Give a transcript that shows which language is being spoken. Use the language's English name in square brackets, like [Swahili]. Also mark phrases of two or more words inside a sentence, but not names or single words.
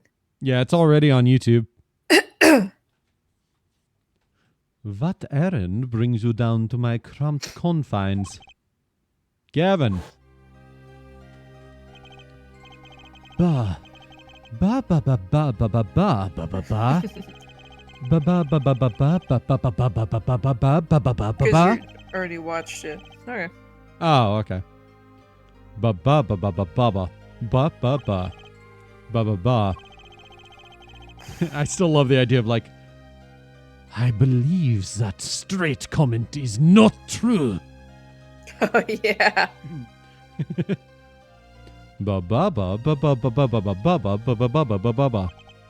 [English] Yeah, it's already on YouTube. What errand brings you down to my cramped confines? Gavin. Ba. Ba ba ba ba ba ba ba ba ba ba. Ba ba ba ba ba ba ba ba ba ba ba ba ba ba ba ba ba ba. Because you already watched it. Okay. Oh, okay. Ba ba ba ba ba ba ba ba ba ba ba ba ba. I still love the idea of like, I believe that straight comment is not true. Oh yeah. Ba ba ba ba ba ba ba ba ba ba ba ba ba ba ba ba ba ba.